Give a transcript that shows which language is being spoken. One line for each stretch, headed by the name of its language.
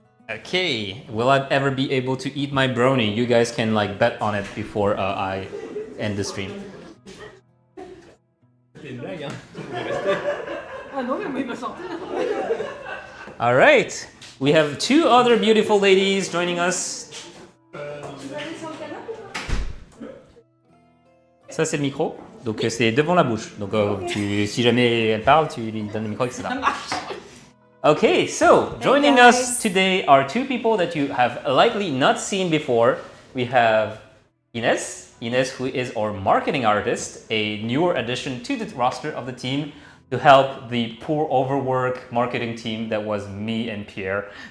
English: Okay, will I ever be able to eat my brownie? You guys can bet on it before I end the stream. All right, we have two other beautiful ladies joining us.
French: Ça c'est le micro, donc c'est devant la bouche. Donc si jamais elle parle, tu lui donnes le micro, etc.
English: Okay, so joining us today are two people that you have likely not seen before. We have Ines, who is our marketing artist, a newer addition to the roster of the team to help the poor overwork marketing team that was me and Pierre.